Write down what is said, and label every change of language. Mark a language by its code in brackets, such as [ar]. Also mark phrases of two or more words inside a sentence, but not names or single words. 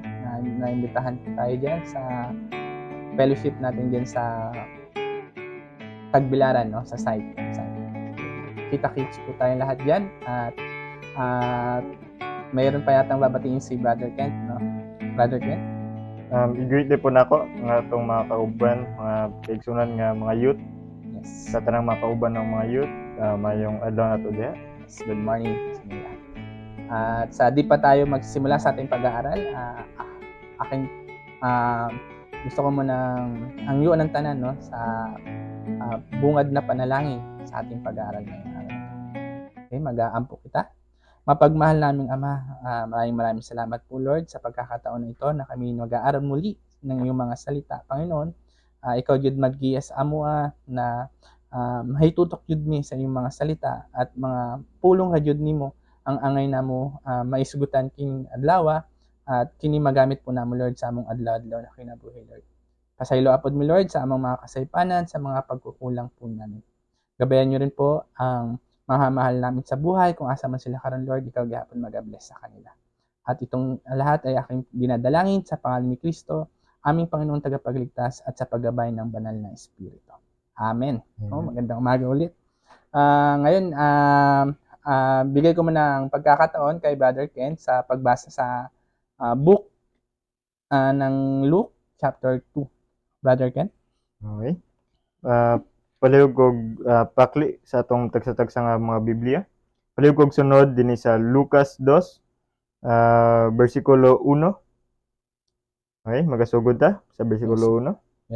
[tl] Na-imbitahan po tayo dyan sa fellowship natin dyan sa Tagbilaran, no? Sa site. Kita-kits po tayo lahat dyan. At mayroon pa yatang babatiin si Brother Kent, no? Brother Kent? [ceb] I-greet din po nako nga itong mga kauban, mga kaigsunan nga mga youth. Yes. Sa tanang mga kauban ng mga youth, mayong adlaw na to diha. [en] Yes, good morning [ceb] sa inyo lahat. [tl] At sa di pa tayo magsisimula sa ating pag-aaral, aking gusto ko [ceb] mo nang hangyuan ng tanan [tl] no sa bungad na panalangin sa ating pag-aaral ngayong araw. [ceb] Okay, mag-aampo kita. [tl] Mapagmahal naming Ama, maraming salamat po Lord sa pagkakataon na ito na kami mag-aaral muli ng iyong mga salita. [ceb] Panginoon, ikaw jud mag-giyas amo na mahitutok jud mi sa iyong mga salita at mga pulong ha jud nimo ang angay namo maisugutan king adlaw at kini magamit po namo Lord sa among adlaw-adlaw na kinabuhi Lord. Pasaylo apod mi Lord sa among mga kasaypanan, [tl] sa mga pagkukulang po namin. Gabayan niyo rin po ang mga mahal namin sa buhay, [ceb] kung asa man sila karon [tl] Lord, ikaw gihapon mag-bless sa kanila. At itong lahat ay aking dinadalangin sa pangalan ni Kristo, aming Panginoong tagapagligtas at sa paggabay ng banal na Espiritu. Amen. Magandang umaga ulit. Ngayon, bigay ko muna ang pagkakataon kay Brother Ken sa pagbasa sa book ng Luke chapter 2. Brother Ken? Okay. [ceb] Palihog kog pakli sa atong tagsa-tagsa nga mga Biblia. Palihog kog sunod dinhi sa Lucas 2, versikulo 1. Okay, magasugod ta sa versikulo 1.